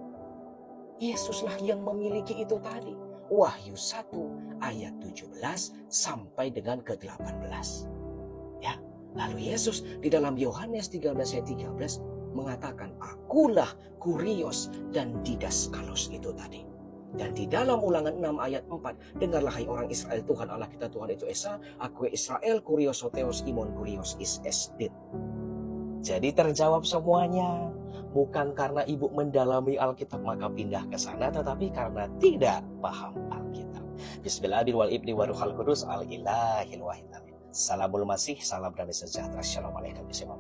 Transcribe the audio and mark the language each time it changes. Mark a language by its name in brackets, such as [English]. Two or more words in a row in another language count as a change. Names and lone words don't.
[Indonesian] Yesuslah yang memiliki itu tadi. Wahyu 1 ayat 17 sampai dengan ke-18. Ya, lalu Yesus di dalam Yohanes 13 ayat 13 mengatakan, akulah kurios dan didaskalos itu tadi. Dan di dalam Ulangan 6 ayat 4, dengarlah hai orang Israel, Tuhan Allah kita, Tuhan itu Esa. Aku Israel, [Greek] κύριος ὁ θεὸς, ἡμῶν κύριος εἷς ἐστιν. [Indonesian] Jadi terjawab semuanya. Bukan karena Ibu mendalami Alkitab maka pindah ke sana, tetapi karena tidak paham Alkitab. [Arabic] بسم الله الرحمن الرحيم والروح القدس الإله الواحد آمين. سلام المسيح, [Indonesian] salam damai sejahtera.